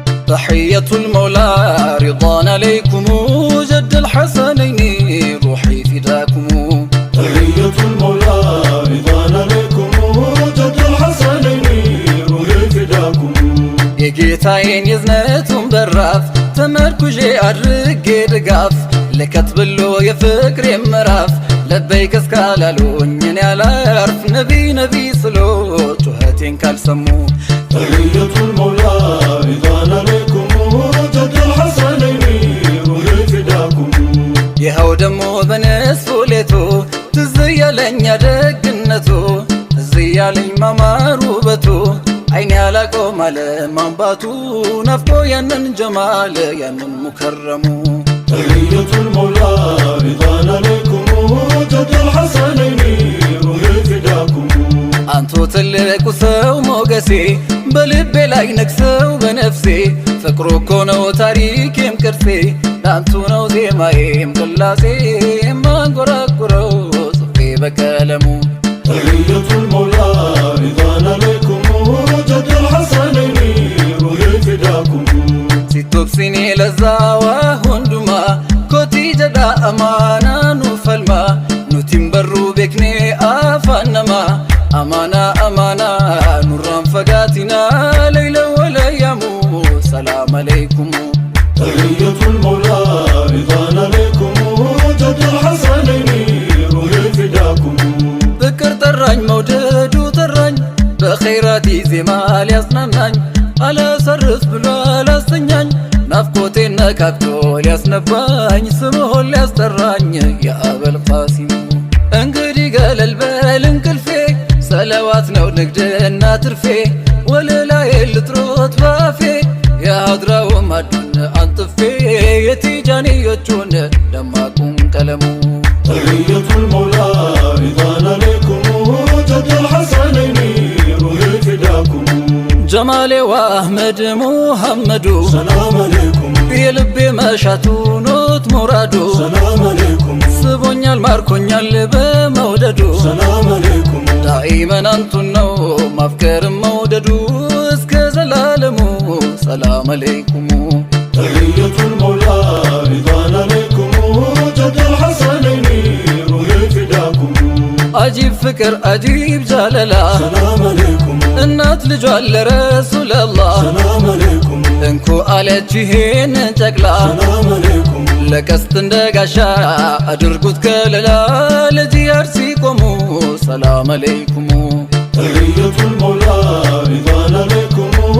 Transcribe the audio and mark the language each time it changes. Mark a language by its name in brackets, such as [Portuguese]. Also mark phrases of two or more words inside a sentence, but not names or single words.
[Arabic] تحية المولى رضوان عليكم جد الحسنين روحي فداكم تحية المولى رضوان عليكم جد الحسنين روحي فداكم [Amharic] የጌታዬን የዝነቱን በራፍ ተመርኩዤ አድርጌ ድጋፍ ለከትብሎ የፍቅሬ ምዕራፍ ለበይክ እስካላሉኝ እኔ አላርፍ ነቢ ነቢ ስሎ ጩኸቴን ካልሰሙ [Arabic] تحية المولى رضوان عليكم جد الحسنين روحي فداكم [Amharic] ይኸው ደሞ በነስፉ ሌቱ ትዝ ያለኝ ደግነቱ ትዝ ያለኝ ማማሩ ውበቱ አይኔ አላቆም አለ ማንባቱ ናፍቆ ያንን ጀማል ያንን ሙከረሙ [Arabic] تحية المولى رضوان عليكم جد الحسنين روحي فداكم [Amharic] አንቱ ትልቁ ሰው ሞገሴ በልቤ ላይ ነግሰው በነፍሴ ፍቅሩ እኮ ነው ታሪኬም ቅርሴ ላንቱ ነው ዜማዬም ቅላሴ የማንጎራጉረው ጽፌ በቀለሙ [Arabic] تحية المولى رضوان عليكم جد الحسنين روحي فداكم [Oromo] ሲቶብሲኔ ለዛዋ ሁንዱማ ኮቲ ጀዳ አማና ኑፈልማ ኑቲም በሩ ቤክኔ አፋነማ አማና አማና ኑራን ፈጋቲና [Arabic] ليلا واليوم سلام عليكم تحية المولى رضوان عليكم جد الحسنين روحي فداكم [Amharic] ፍቅር ጠራኝ መውደዱ ጠራኝ በኸይራቲ ዜማ ሊያጽናናኝ አላሰርፍ ብሎ አላስተኛኝ ናፍቆቴን ነካክቶ ሊያስነባኝ ስምሆን ሊያስጠራኝ የአበል ቃሲሙ እንግዲህ ገለል በል እንቅልፌ ሰለዋት ነው ንግድና ትርፌ ወለላዬ ልጥሮት ባፌ የሀድራው ማዱን አንጥፌ የቲጃንዮቹን ደማቁን ቀለሙ [Arabic] تحية المولى رضوان عليكم جد الحسنين روحي فداكم [Amharic] ጀማሌ ወአህመድ ሙሐመዱ [Arabic] سلام عليكم [Amharic] የልቤ መሻቱ ኖት ሙራዱ [Arabic] سلام عليكم [Amharic] ስቦኛል ማርኮኛል በመውደዱ [Arabic] سلام عليكم [Amharic] ዳኢመን አንቱን ነው ማፍቀርም መውደዱ እስከ ዘላለሙ [Arabic] سلام عليكم تحية المولى رضوان عليكم جد الحسنين روحي فداكم [Amharic] አጂብ ፍቅር አጂብ ጃለላ [Arabic] سلام عليكم [Amharic] እናት ልጇን ለረሱለላህ [Arabic] سلام عليكم [Amharic] እንኩ አለች ይሄን ጨቅላ [Arabic] سلام عليكم [Amharic] ለቀስት እንደ ጋሻ አድርጉት ከለላ ለጂያር ሲቆሙ [Arabic] سلام عليكم تحية المولى رضوان عليكم